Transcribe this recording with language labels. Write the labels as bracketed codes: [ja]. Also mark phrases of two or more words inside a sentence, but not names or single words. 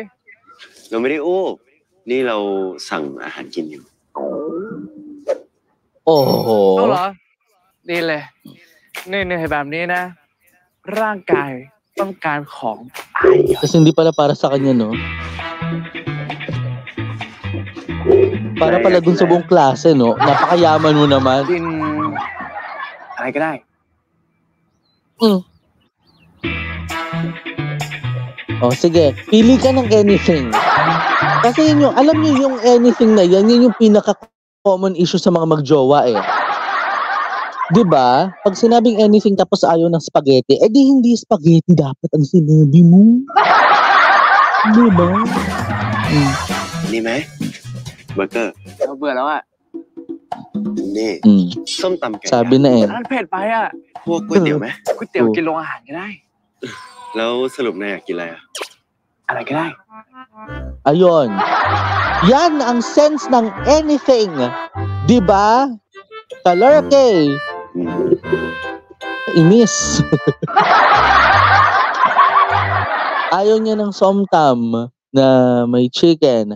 [th] เราไม่ได้อู้นี่เราสั่งอาหารกินอยู่ โอ้โห เอาเหรอ ดีเลย เหนื่อยๆแบบนี้นะ ร่างกายต้องการของ [tl] Kasi hindi pala para sa kanya, no? Para pala dun sa buong klase, no? Napakayaman mo naman. [th] กินอะไรก็ได้ [tl] Mm. Oh, sige. Pili ka ng anything. Kasi yun yung, alam niyo yung anything na yan, yun yung pinaka- [en] common issue [tl] sa mga magjowa eh. 'Di ba? Pag sinabing anything tapos ayaw ng spaghetti, eh di hindi spaghetti dapat ang sinabi mo. 'Di ba? [th] นี่ไหมเบอร์เกอร์ เราเบื่อแล้วอ่ะ นี่ Mm. ส้มตำไก่ [tl] Sabi na eh. [th] อันเผ็ดไปอ่ะ พวกก๋วยเตี๋ยวไหม ก๋วยเตี๋ยวกินโรงอาหารก็ได้ แล้วสรุปนายอยากกินอะไรอ่ะ อะไรก็ได้ [tl] Ayun. Yan ang sense ng anything. 'Di ba? Kalerke. [th] อืม [tl] Inis. Ayaw niya ng somtam na may chicken.